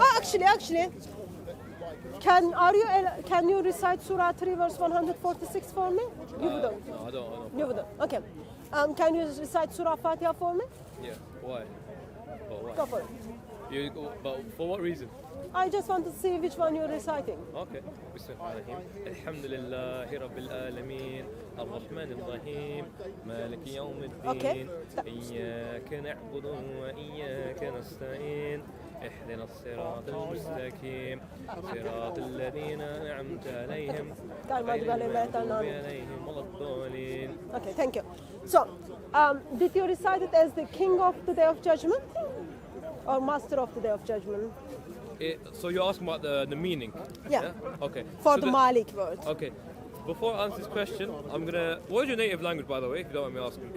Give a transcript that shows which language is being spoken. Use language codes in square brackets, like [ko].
[en] Oh, actually, can you recite Surah 3 verse 146 for me? You wouldn't. No, I don't. You wouldn't. Okay. Can you recite Surah Fatiha for me? Yeah, why? But Go why? for it. But for what reason? I just want to see which one you're reciting. Okay [ar] بسم الله الرحمن الرحيم الحمد لله رب العالمين الرحمن الرحيم مالك يوم الدين إياك نعبد وإياك نستعين اهدنا الصراط المستقيم صراط الذين أنعمت عليهم غير المغضوب عليهم ولا الضالين. [en] Okay, thank you. So, did you recite it as the king of the day of judgment or master of the day of judgment? So you're asking about the meaning? Yeah. Okay. For So the Malik word. Okay. Before I answer this question, I'm gonna. What is your native language, by the way, if you don't mind me asking?